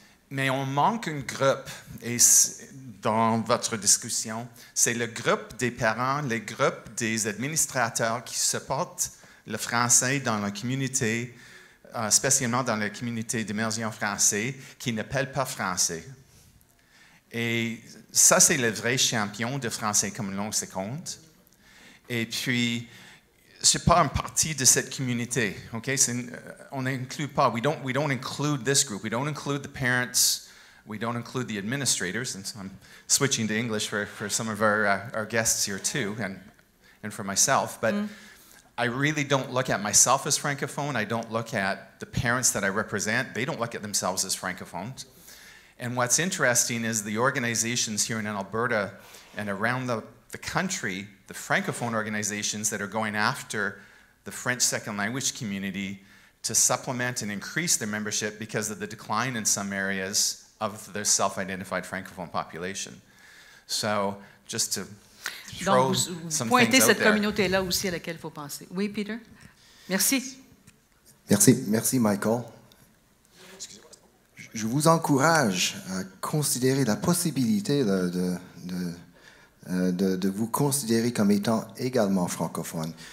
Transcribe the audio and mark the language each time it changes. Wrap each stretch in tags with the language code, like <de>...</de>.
<fr>Mais on manque un groupe, et dans votre discussion, c'est le groupe des parents, le groupe des administrateurs qui supportent le français dans la communauté, spécialement dans la communauté d'immersion français, qui ne parlent pas français. Et ça, c'est le vrai champion de français comme langue seconde. Et puis, je ne suis pas une partie de cette communauté. Okay? On n'inclut pas.</fr> <en>We don't include this group. We don't include the parents. We don't include the administrators. And so I'm switching to English for some of our guests here too, and for myself. But I really don't look at myself as Francophone. I don't look at the parents that I represent. They don't look at themselves as Francophones. And what's interesting is the organizations here in Alberta and around the country, the Francophone organizations that are going after the French second language community to supplement and increase their membership because of the decline in some areas of the self-identified Francophone population. So just to</en> <fr>Donc, vous pointez cette communauté-là aussi à laquelle il faut penser. Oui, Peter? Merci. Merci, Michael. Je vous encourage à considérer la possibilité de vous considérer comme étant également francophone.</fr>